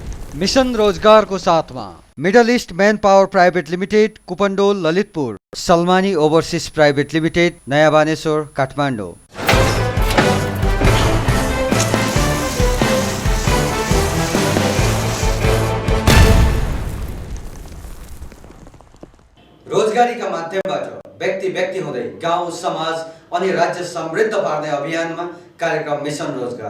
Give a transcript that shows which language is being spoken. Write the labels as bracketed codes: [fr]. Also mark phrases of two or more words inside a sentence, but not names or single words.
[ne] मिशन रोजगार को साथ में मिडल ईस्ट मैन पावर प्राइवेट लिमिटेड कुपन्डोल ललितपुर, सलमानी ओभरसीज प्राइवेट लिमिटेड नयाँ बानेश्वर काठमाडौँ। रोजगारीका माध्यमबाट व्यक्ति व्यक्ति हुँदै गाउँ समाज अनि राज्य समृद्ध पार्ने अभियानमा कार्यक्रम मिशन रोजगार।